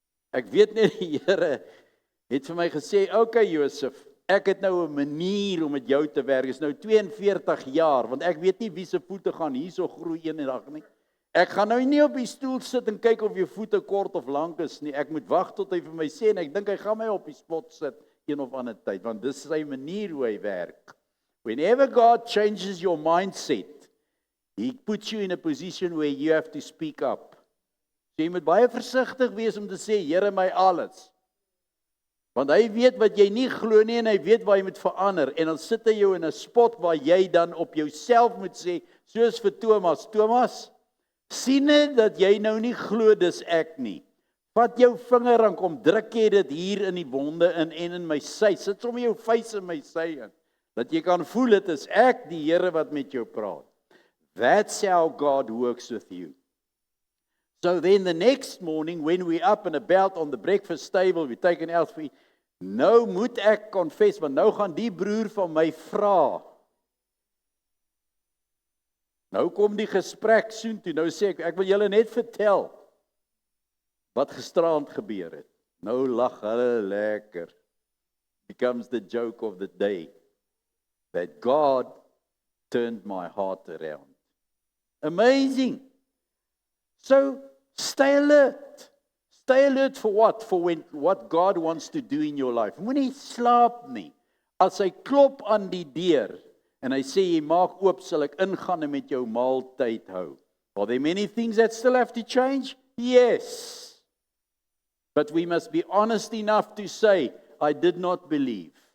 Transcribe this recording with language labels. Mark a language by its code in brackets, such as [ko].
[af] Ek weet net die Here het vir my gesê, okay Josef, ek het nou 'n manier om met jou te werk, is nou 42 jaar, want ek weet nie wie se voete gaan hierso groei een dag nie. Ek gaan nou nie op die stoel sit en kyk of jou voete kort of lank is nie, ek moet wag tot hy vir my sê, en ek dink hy gaan my op die spot sit, een of ander tyd, want dis sy manier hoe hy werk. [en] Whenever God changes your mindset, He puts you in a position where you have to speak up. [af] So jy moet baie versigtig wees om te sê, Here my alles. Want hy weet wat jy nie glo nie en hy weet waar jy moet verander. En dan sit hy jou in 'n spot waar jy dan op jouself moet sê, soos vir Thomas, Thomas, sien net dat jy nou nie glo dis ek nie. Vat jou vinger en kom druk jy dit hier in die wonde in en in my sy. Sit sommer jou vuis in my sy in. Dat jy kan voel dit is ek die Here wat met jou praat. [en] That's how God works with you. So then the next morning when we're up and about on the breakfast table, we take an Elfie. [af] Nou moet ek confess, want nou gaan die broer van my vra. Nou kom die gesprek soontoe. Nou sê ek wil julle net vertel wat gisteraand gebeur het. Nou lag hulle lekker. [en] Becomes the joke of the day. That God turned my heart around. Amazing. So, stay alert. Stay alert for what? For what God wants to do in your life. [af] Moenie slaap nie. As hy klop aan die deur en hy sê jy maak oop, sal ek ingaan en met jou maaltyd hou. [en] Are there many things that still have to change? Yes. But we must be honest enough to say, I did not believe.